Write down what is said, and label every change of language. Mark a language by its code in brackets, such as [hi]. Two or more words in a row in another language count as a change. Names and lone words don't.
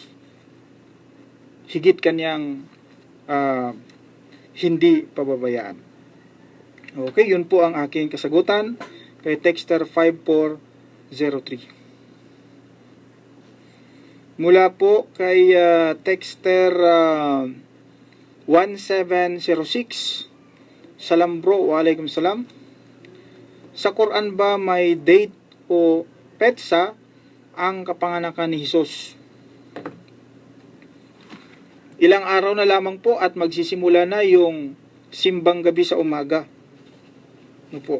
[tl] Higit kanyang hindi pababayaan. Okay, yun po ang aking kasagutan kay Texter 5403. Mula po kay Texter 1706. [ar] سلام bro، وعليكم السلام. [tl] Sa Quran ba may date o petsa ang kapanganakan ni Jesus? Ilang araw na lamang po at magsisimula na yung simbang gabi sa umaga. Ano po?